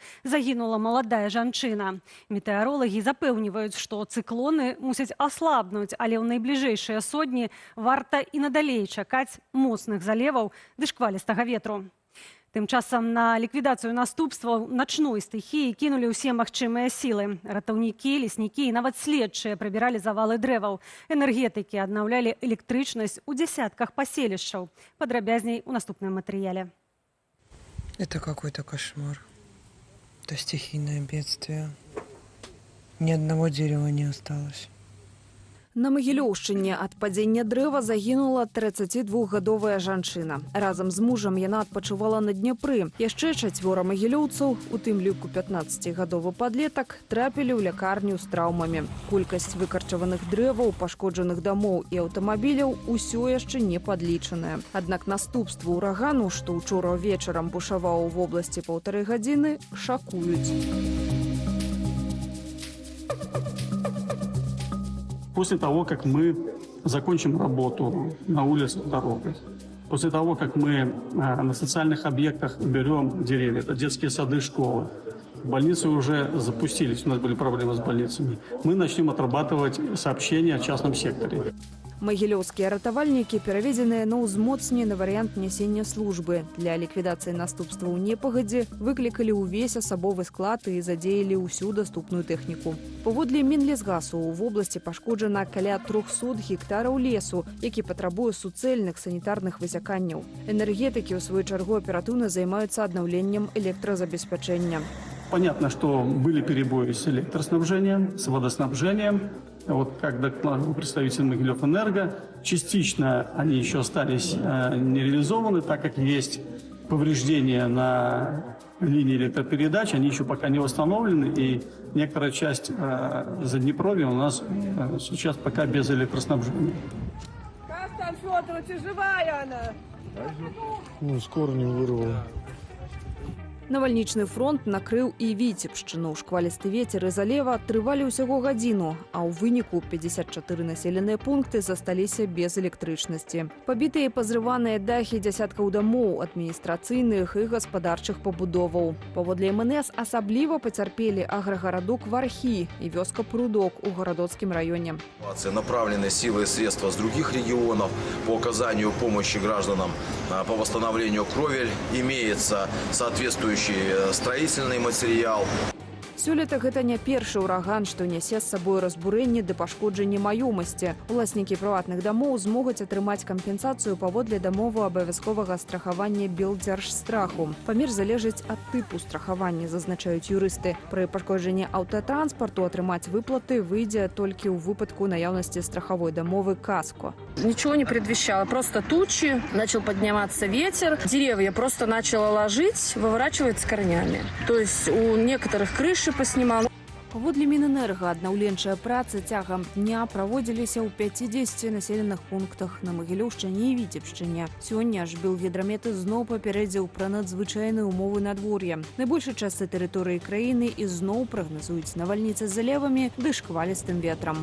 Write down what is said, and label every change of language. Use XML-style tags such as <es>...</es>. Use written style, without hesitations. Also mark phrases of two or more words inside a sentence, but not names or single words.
<be>Загінула маладая жанчына. Метэаролагі запэўніваюць, што цыклоны мусяць аслабнуць, але ў найбліжэйшыя сотні варта і надалей чакаць моцных залеваў ды шквалістага ветру. Тым часам на ліквідацыю наступстваў начной стыхіі кінулі ўсе магчымыя сілы. Ратаўнікі, леснікі і нават следчыя прыбіралі завалы дрэваў. Энергетыкі аднаўлялі электрычнасць у дзясятках паселішчаў. Падрабязней у наступным матэрыяле.</be> <ru>Это какой-то кошмар. Это стихийное бедствие. Ни одного дерева не осталось.</ru> <be>На Магілёўшчыне ад падзення дрэва загінула 32гадовая жанчына. Разам з мужам яна адпачывала на Дняпры. Яшчэ 4 магілёўцаў, у тым ліку 15гадовы падлетак, трапілі ў лякарню з траўмамі. Колькасць выкарчаваных дрэваў, пашкоджаных дамоў і аўтамабіляў усё яшчэ не падлічаная. Аднак наступствы ўрагану, што ўчора вечарам бушаваў у вобласці 1,5 гадзіны, шакуюць.</be> <ru>После того, как мы закончим работу на улицах, дорогах, после того, как мы на социальных объектах берем деревья, это детские сады, школы, больницы уже запустились, у нас были проблемы с больницами, мы начнем отрабатывать сообщения о частном секторе.</ru> <be>Магілёўскія ратавальнікі пераведзеныя на ўзмоцнены варыянт нясення службы. Для ліквідацыі наступстваў непагадзі выклікалі ўвесь асабовы склад і задзеялі ўсю даступную тэхніку. Паводле Мінлесгасу у вобласці пашкоджана каля 300 гектараў лесу, які патрабуе суцэльных санітарных высяканняў. Энергетыкі ў сваю чаргу аператыўна займаюцца аднаўленнем электразабеспячэння.</be> <ru>Понятно, что были перебои с электроснабжением, с водоснабжением. Вот как докладывал представитель Могилёвэнерго, частично они еще остались не реализованы, так как есть повреждения на линии электропередач, они еще пока не восстановлены, и некоторая часть Заднепровья у нас сейчас пока без электроснабжения. Как там, Фёдорович, живая она? Ну, скоро не вырвала.</ru> <be>Навальнічны фронт накрыў і Віцебшчыну. Шквалісты вецер і залева трывалі ўсяго гадзіну, а ў выніку 54 населеныя пункты засталіся без электрычнасці. Пабітыя і пазрываныя дахі дзясяткаў дамоў, адміністрацыйных і гаспадарчых пабудоваў. Паводле МНС асабліва пацярпелі аграгарадок Вархі і вёска Прудок у Гарадоцкім раёне.</be> <ru>Направлены силы и средства с других регионов по оказанию помощи гражданам по восстановлению кровель. Имеется соответствующий строительный материал.</ru> <be>Сёлета гэта не першы ўраган, што нясе з сабой разбурэнне ды пашкоджанне маёмасці. Уласнікі прыватных дамоў змогуць атрымаць кампенсацыю паводле дамовы абавязковага страхавання Белдзяржстраху. Памер залежыць ад тыпу страхавання, зазначаюць юрысты. Пры пашкоджанні аўтатранспарту атрымаць выплаты выйдзе толькі ў выпадку наяўнасці страхавой дамовы «Каско».</be> <ru>Ничего не предвещало. Просто тучи, начал подниматься ветер, деревья просто начало ложить, выворачивать с корнями. То есть у некоторых крыши поснимал.</ru> <be>Паводле Мінэнерга аднаўленчыя працы цягам дня праводзіліся ў 50 населеных пунктах на Магілёўшчыне і Віцебшчыне. Сёння ж Белгідрамет зноў папярэдзіў пра надзвычайныя умовы надвор'я. Найбольшай частцы тэрыторыі краіны ізноў прагназуюць навальніцы з залевамі ды шквалістым ветрам.</be>